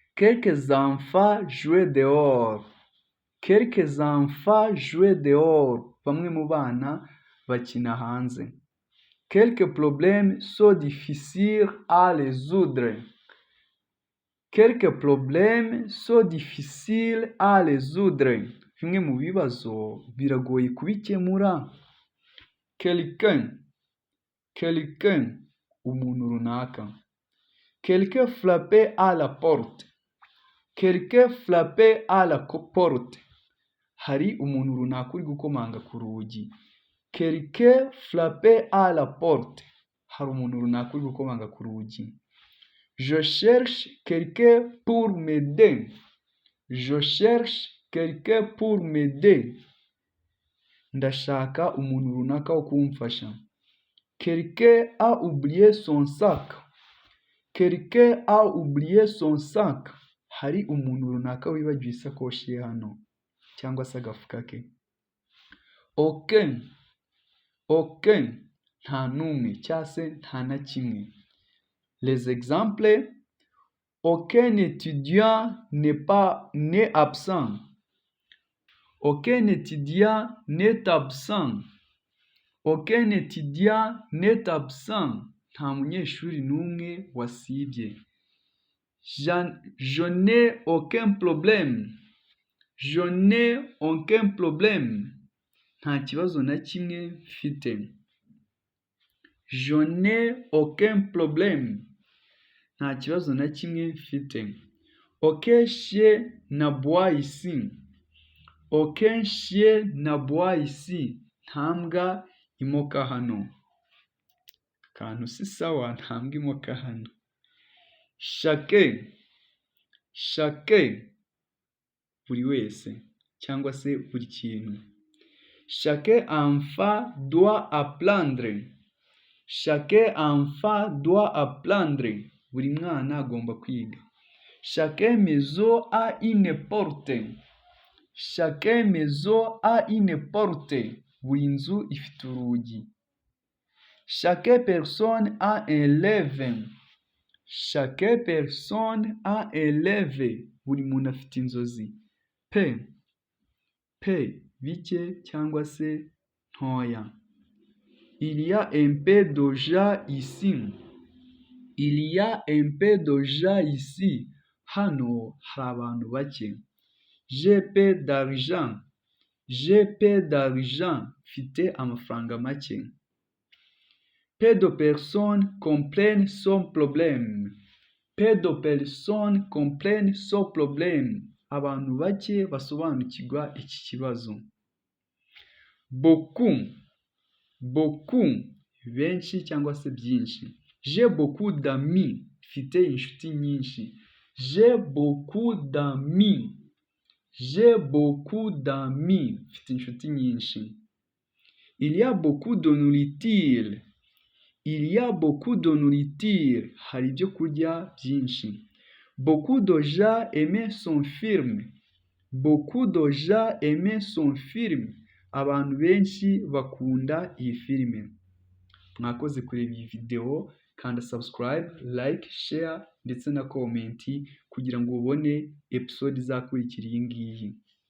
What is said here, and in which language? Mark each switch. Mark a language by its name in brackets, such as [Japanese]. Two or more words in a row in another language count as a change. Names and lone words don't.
[French] Quelques enfants jouent dehors. Quelques enfants jouent dehors. [Kinyarwanda] Bamwe mu bana bakina hanze. [French] Quelques problèmes sont difficiles à résoudre. Quelques problèmes sont difficiles à résoudre. [Kinyarwanda] Bimwe mu bibazo biragoye kubikemura. Quelqu'un, umuntu runaka. [French] Quelqu'un frappait à la porte. Quelqu'un frappait à la porte. [Kinyarwanda] Hari umuntu runaka uri gukomanga ku rugi. [French] Quelqu'un frappait à la porte. [Kinyarwanda] Hari umuntu runaka uri gukomanga ku rugi. [French] Je cherche quelqu'un pour m'aider. Je cherche quelqu'un pour m'aider. [Kinyarwanda] Ndashaka umuntu runaka wo kumfasha. [French] Quelqu'un a oublié son sac. Quelqu'un a oublié son sac. [Kinyarwanda] Hari umuntu runaka wibagiwe isakoshi ye hano cyangwa se agafuka ke. Aucun, nta n'umwe cyangwa se nta na kimwe. [French] Les exemples: aucun étudiant n'est absent. Aucun étudiant n'est absent. Aucun étudiant n'est absent. [Kinyarwanda] Nta munyeshuri n'umwe wasibye. [French] Je n'ai aucun problème. Je n'ai aucun problème. [Kinyarwanda] Nta kibazo na kimwe mfite. [French] Je n'ai aucun problème. [Kinyarwanda] Nta kibazo na kimwe mfite. [French] Aucun chien n'aboie ici. Aucun chien n'aboie ici. [Kinyarwanda] Nta mbwa imoka hano. Akantu si sawa, nta mbwa imoka hano. Chacun, buri wese cyangwa se buri kintu. [French] Chaque enfant doit apprendre. Chaque enfant doit apprendre. [Kinyarwanda] Buri mwana agomba kwiga. [French] Chaque maison a une porte. Chaque maison a une porte. [Kinyarwanda] Buri nzu ifite urugi. [French] Chaque personne a un rêve. Chaque personne a un rêve. [Kinyarwanda] Buri muntu afite inzozi. Bike cyangwa se ntoya. [French] Il y a un peu de gens ici. Il y a un peu de gens ici. [Kinyarwanda] Hano hari abantu bake. [French] J'ai peu d'argent. J'ai peu d'argent. [Kinyarwanda] Mfite amafaranga make. [French] Peu de personnes comprennent son problème. Peu de personnes comprennent son problème. [Kinyarwanda] Abantu bake basobanukirwa iki kibazo. Beaucoup, benshi cyangwa se byinshi. [French] J'ai beaucoup d'amis. [Kinyarwanda] Mfite inshuti nyinshi. [French] J'ai beaucoup d'amis. J'ai beaucoup d'amis. [Kinyarwanda] Mfite inshuti nyinshi. [French] Il y a beaucoup de nourriture. Il y a beaucoup de nourriture. [Kinyarwanda] Hari ibyo kurya byinshi. [French] Beaucoup de gens aimaient son film. Beaucoup de gens aimaient son film. [Kinyarwanda] Abantu benshi bakunda iyi filime. Mwakoze kureba iyi video, kanda [English] subscribe, like, share [Kinyarwanda] ndetse na comment kugira ngo ubone episode izakurikira iyi ngiyi.